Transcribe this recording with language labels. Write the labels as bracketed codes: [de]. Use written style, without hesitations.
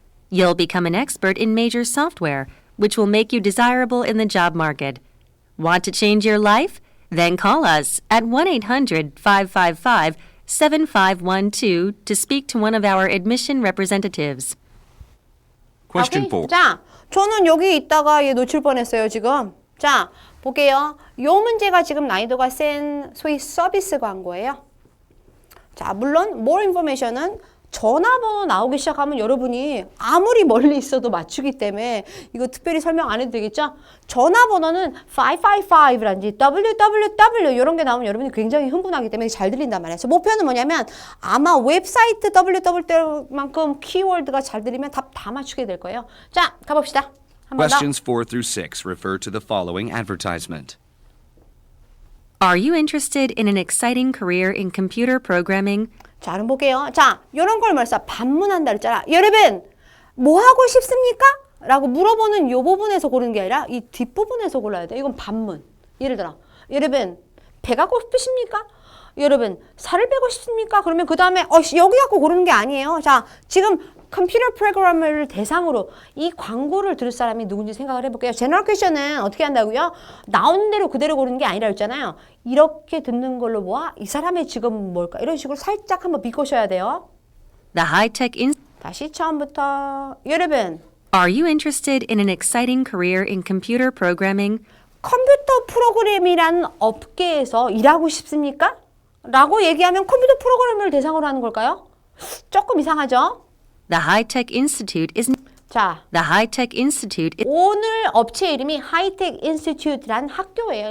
[en] You'll become an expert in major software, which will make you desirable in the job market. Want to change your life? Then call us at 1-800-555-7512 to speak to one of our admission representatives. Question [ko] 오케이? 4. 자, 저는 여기 있다가 얘 놓칠 뻔했어요, 지금. 자, 볼게요. 요 문제가 지금 난이도가 센 소위 서비스 광고예요. 자, 물론 [en] more information [ko] 은 전화번호 나오기 시작하면 여러분이 아무리 멀리 있어도 맞추기 때문에 이거 특별히 설명 안 해도 되겠죠? 전화번호는 555라든지 www 이런 게 나오면 여러분이 굉장히 흥분하기 때문에 잘 들린단 말이에요. 그래서 목표는 뭐냐면 아마 웹사이트 www만큼 키워드가 잘 들리면 답 다 맞추게 될 거예요. 자, 가봅시다. 한 번 더. [en] Questions 4 through 6 refer to the following advertisement. Are you interested in an exciting career in computer programming? [ko] 자, 그럼 볼게요. 자, 이런 걸 말해서 반문한다 그랬잖아. 여러분, 뭐 하고 싶습니까? 라고 물어보는 요 부분에서 고르는 게 아니라 이 뒷부분에서 골라야 돼. 이건 반문. 예를 들어, 여러분, 배가 고프십니까? 여러분, 살을 빼고 싶습니까? 그러면 그 다음에 여기 갖고 고르는 게 아니에요. 자, 지금 컴퓨터 프로그래머를 대상으로 이 광고를 들을 사람이 누군지 생각을 해볼게요. 제너럴 퀘션은 어떻게 한다고요? 나오는 대로 그대로 고르는 게 아니라 했잖아요. 이렇게 듣는 걸로 모아 이 사람의 직업은 뭘까? 이런 식으로 살짝 한번 비꼬셔야 돼요. [en] The High-Tech Institute. [ko] 다시 처음부터. 여러분, [en] Are you interested in an exciting career in computer programming? [ko] 컴퓨터 프로그램이라는 업계에서 일하고 싶습니까? 라고 얘기하면 컴퓨터 프로그래머를 대상으로 하는 걸까요? 조금 이상하죠? [en] The High-Tech Institute is [ko] 자, [en] The High-Tech Institute is [ko] 오늘 업체 이름이 하이텍 인스티튜트라는 학교예요.